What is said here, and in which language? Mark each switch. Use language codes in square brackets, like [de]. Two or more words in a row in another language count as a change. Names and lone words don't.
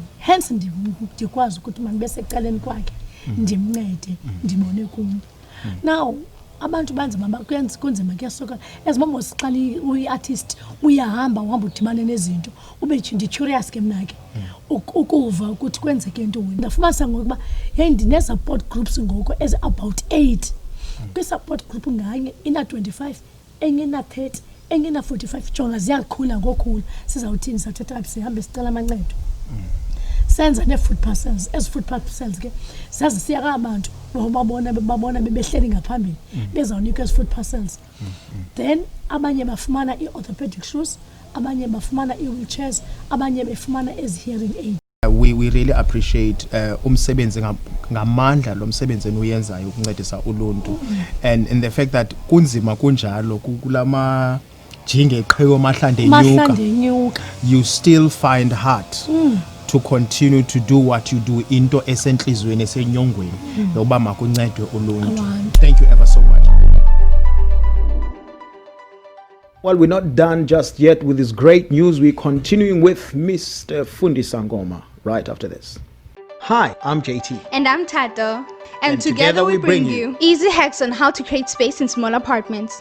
[xh] Hence ndikwazi ukuthi mandibe secaleni kwakhe ndimncede, ndibone kum. Now abantu banzima kunzima kuyasokola, ezimomos xa uyi-artist uhamba udibane nezinto ube ndi-curious ke mna ke ukuva ukuthi kwenzeke ntoni. Ndafumanisa ngokuba hey, ndine- [en] support groups [xh] ngoku about 8 kwi-support group nganye ina-25, enye ina-30, enye ina-45. Jonga ziyakhula ngokhula. Sizawuthini? Sathetha sihambe sicela amancedo, senza ne- [en] food parcels. [xh] Ezi [en] food parcels [xh] ke zazisiya abantu babona bebehleli ngaphambili bezawunikwa ezi [en] food parcels. [xh] Then abanye bafumana i- [en] orthopedic shoes, [xh] abanye bafumana i-wheelchairs, abanye befumana ezi- [en] hearing aid. We really appreciate [xh] umsebenzi ngamandla lo msebenzi eniyenzayo ukuncedisa uluntu, [en] and in the fact that [xh] kunzima kunjalo kulama jinge qheko mahlande enyuka, [en] you still find heart to continue to do what you do, [xh] into esenhlizweni esenyongweni yokuba makuncedwe uluntu. [en] Thank you ever so much. Well, we're not done just yet with this great news. We're continuing with Mr. Fundi Sangoma right after this. Hi, I'm JT. And I'm Tato. And together we bring you easy hacks on how to create space in small apartments.